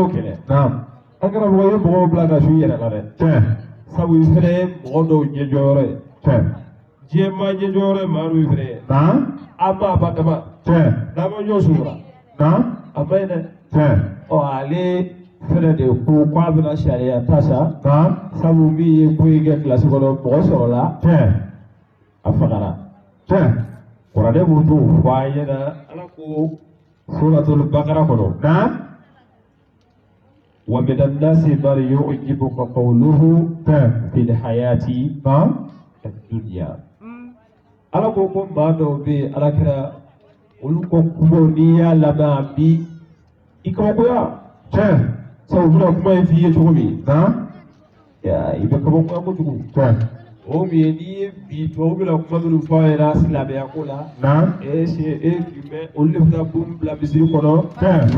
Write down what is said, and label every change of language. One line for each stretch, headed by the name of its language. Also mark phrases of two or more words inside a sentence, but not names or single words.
Bambara: o kɛlɛ an karamɔgɔ ye mɔgɔw bila ka su i yɛrɛ la dɛ sabu i fɛnɛ ye mɔgɔ dɔw ɲɛjɔyɔrɔ ye diɲɛ maa ɲɛjɔyɔrɔ ye maa dɔw fɛnɛ ye an b'a ba dama n'an ma ɲɔ sutura a ma ɲi dɛ ale fɛnɛ de ko k'a bɛna sariya ta sa sabu min ye ko in kɛ kilasi kɔnɔ mɔgɔ sɔrɔla a fagara kuranɛ b'o t'o fɔ an ɲɛna ala ko
Arabic: سورة البقرة
Bambara: kɔnɔ
Arabic: ومن الناس من يعجبك قوله في الحياة الدنيا
Bambara: ala ko maa dɔw bɛ yen ala kɛra olu ko kumaw n'i y'a lamɛn a bi i kabakoya sabu u bɛna kuma in f'i ye cogo min i bɛ kabakoya kojugu o min ye n'i ye bi tubabu bɛna kuma minnu fɔ a ɲɛna silamɛya ko la jumɛn olu de bɛ taa bon bila misiri kɔnɔ olu de